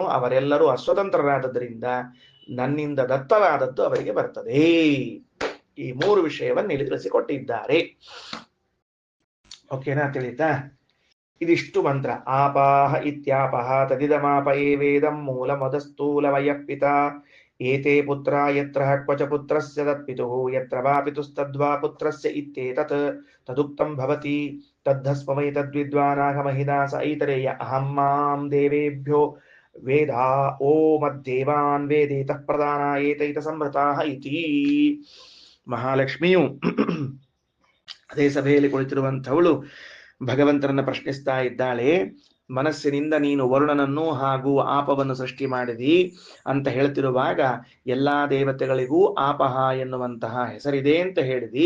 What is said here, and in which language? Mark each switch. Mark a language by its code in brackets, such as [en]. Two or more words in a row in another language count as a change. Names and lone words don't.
[kn] ಅವರೆಲ್ಲರೂ ಅಸ್ವತಂತ್ರರಾದದ್ರಿಂದ ನನ್ನಿಂದ ದತ್ತವಾದದ್ದು ಅವರಿಗೆ ಬರ್ತದೆ. ಈ ಮೂರು ವಿಷಯವನ್ನು ಇಲ್ಲಿ ತಿಳಿಸಿಕೊಟ್ಟಿದ್ದಾರೆ. ಓಕೆನಾ? ತಿಳಿತಾ? ಇದಿಷ್ಟು ಮಂತ್ರ. [sa] ಆಪಾಹ ಇತ್ಯಾಪಹ ತದಿದಮಾಪ ಏವೇದಂ ಮೂಲ ಮದಸ್ಥೂಲ ವಯಃಪಿತ ಏತೆ ಪುತ್ರ ಯತ್ರ ಕ್ವಚ ಪುತ್ರಸ್ಯ ತತ್ಪಿತುಃ ಯತ್ರ ವಾ ಪಿತುಸ್ತದ್ವಾ ಪುತ್ರಸ್ಯ ಇತ್ಯೇತತ್ ತದುಕ್ತಂ ಭವತಿ ತದ್ಧಸ್ಮೈ ತದ್ವಿದ್ವಾನಾಗಮಹಿದಾಸ ಐತರೇಯ ಅಹಂ ಮಾಂ ದೇವೇಭ್ಯೋ ವೇದಾ ಓಮದ್ದೇವಾನ್ ವೇದೇತಃ ಪ್ರಧಾನ ಏತೈತ ಸಂಭೃತಾಃ ಇತಿ. [kn] ಮಹಾಲಕ್ಷ್ಮಿಯು ಅದೇ ಸಭೆಯಲ್ಲಿ ಕುಳಿತಿರುವಂಥವಳು ಭಗವಂತನನ್ನ ಪ್ರಶ್ನಿಸ್ತಾ ಇದ್ದಾಳೆ. ಮನಸ್ಸಿನಿಂದ ನೀನು ವರುಣನನ್ನು ಹಾಗೂ ಆಪವನ್ನು ಸೃಷ್ಟಿ ಮಾಡಿದಿ ಅಂತ ಹೇಳ್ತಿರುವಾಗ ಎಲ್ಲಾ ದೇವತೆಗಳಿಗೂ ಆಪಹ ಎನ್ನುವಂತಹ ಹೆಸರಿದೆ ಅಂತ ಹೇಳಿದಿ.